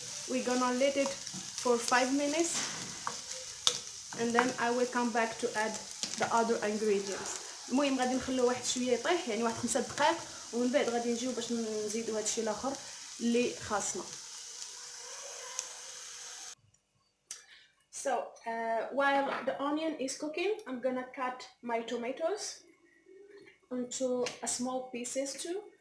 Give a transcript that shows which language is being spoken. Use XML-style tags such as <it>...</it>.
<en>We're gonna let it for 5 minutes and then I will come back to add the other ingredients.</en> <ar>المهم غادي نخلوه واحد شويه يطيح، يعني واحد 5 دقائق، ومن بعد غادي نجيو باش نزيدو هادشي الاخر اللي خاصنا.</ar> <en>So while the onion is cooking, I'm gonna cut my tomatoes into a small pieces too.</en>